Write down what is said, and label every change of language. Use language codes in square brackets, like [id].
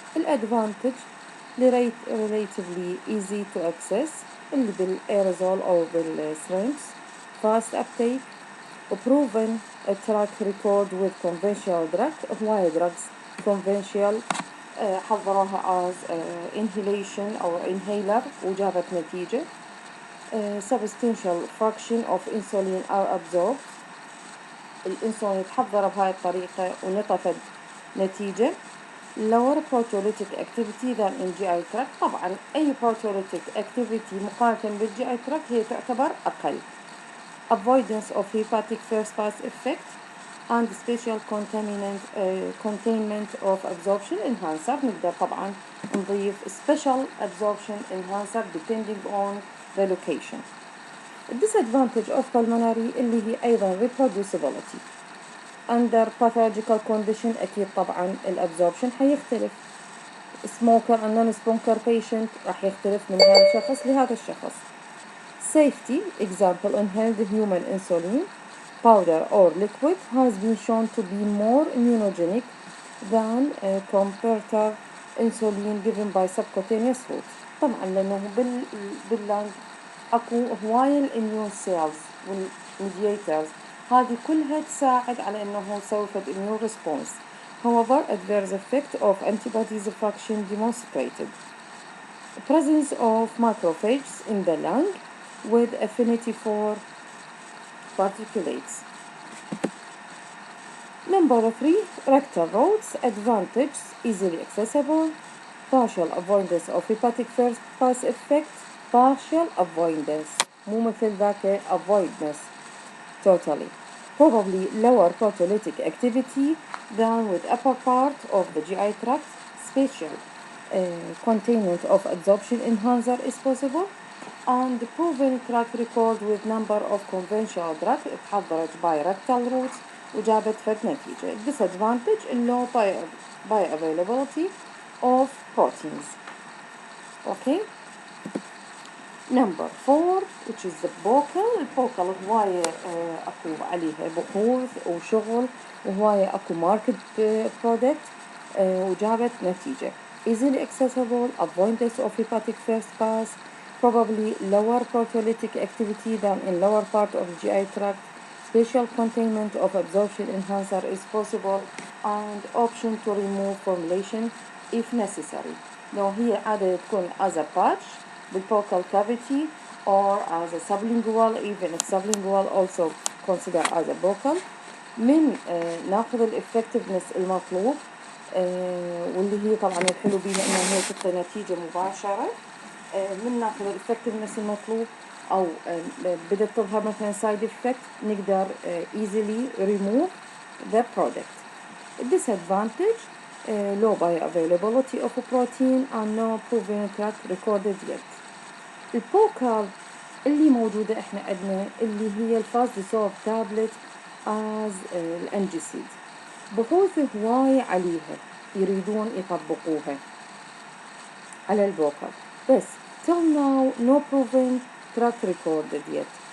[en] الادفانتج relatively easy to access [ar] اللي بالايرزول او [en] بالsyringe, fast uptake, proven track record with conventional drug. [ar] هواية [en] drugs conventional [ar] حضروها [en] as inhalation [ar] أو inhaler وجابت نتيجة. [en] Substantial fraction of insulin are absorbed. [ar] الانسولين يتحضر بهاي الطريقة ونطفت نتيجة. [en] lower proteolytic activity than in GI tract. [ar] طبعا أي proteolytic activity مقارنة بالGI tract هي تعتبر أقل. [en] avoidance of hepatic first pass effect and special containment of absorption enhancer. [ar] نقدر طبعا نضيف [en] special absorption enhancer depending on the location. disadvantage of pulmonary [ar] اللي هي أيضا [en] reproducibility. under pathological condition [ar] أكيد طبعا الابزوربشن حيختلف. [en] smoker and non-smoker patient [ar] راح يختلف من هذا الشخص لهذا الشخص. [en] safety example inhaled human insulin powder or liquid has been shown to be more immunogenic than comparator insulin given by subcutaneous route. [ar] طبعا لأنه باللانج أكو هواية الإميون سيلز والميدياترز هذه كلها تساعد على أنه يسوي immune response. [en] However, adverse effect of antibodies fraction demonstrated. Presence of macrophages in the lung with affinity for particulates. Number 3, rectal routes. Advantages, easily accessible, partial avoidance of hepatic first pass effect, partial avoidance [ar] مو مثل ذاك [en] avoidance totally. Probably lower proteolytic activity than with upper part of the GI tract. Special containment of absorption enhancer is possible, and proven track record with number of conventional drugs [ar] اتحضرت [en] by rectal routes [ar] وجابت فد نتيجة. [en] disadvantage low bioavailability of proteins. Okay. Number 4, which is the vocal. [ar] الفوكال هواية أكو عليها بحوث وشغل وهواية أكو market product وجابت نتيجة. [en] easily accessible, avoidance of hepatic first pass, probably lower proteolytic activity than in lower part of the GI tract, special containment of absorption enhancer is possible, and option to remove formulation if necessary. [ar] لو هي عادة تكون [en] as a patch بالvocal cavity or as a sublingual, even if sublingual also considered as a vocal. [ar] من ناخذ الافكتفنس المطلوب واللي هي طبعا الحلو بيها انه هي تعطي نتيجة مباشرة. من ناخذ الافكتفنس المطلوب او بدأت تظهر مثلا side effect نقدر [en] easily remove the product. disadvantage low bioavailability of protein and no proven track recorded yet. [ar] البوكال اللي موجودة احنا عندنا اللي هي الفاست ديسولف تابلت از الانجيسيد. بحوث هواية عليها يريدون يطبقوها على البوكال بس [en] till now no proven track recorded yet.